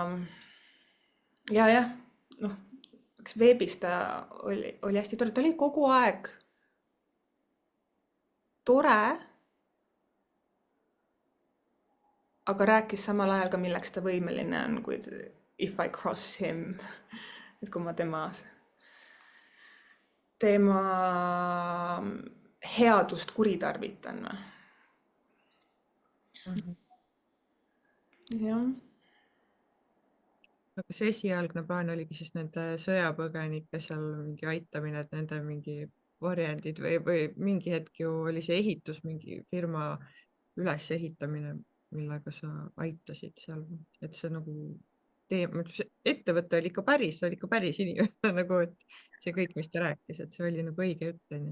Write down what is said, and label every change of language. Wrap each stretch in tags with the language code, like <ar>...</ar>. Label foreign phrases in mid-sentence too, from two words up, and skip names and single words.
<et>jah, noh, eks veebis ta oli hästi tore, ta oli kogu aeg tore, aga rääkis samal ajal ka, milleks ta võimeline on, kui</et> <en>if I cross him,</en> <et>et kui ma tema headust kuritarvitan. Jah. Aga see esialgne plaan oligi siis nende sõjapõgenike seal mingi aitamine, et nende mingi varjendid või mingi hetk ju oli see ehitus, mingi firma ülesehitamine, millega sa aitasid seal, et see nagu ettevõte oli ikka päris inimene nagu, et see kõik, mis ta rääkis, et see oli nagu õige jutt, onju.</et>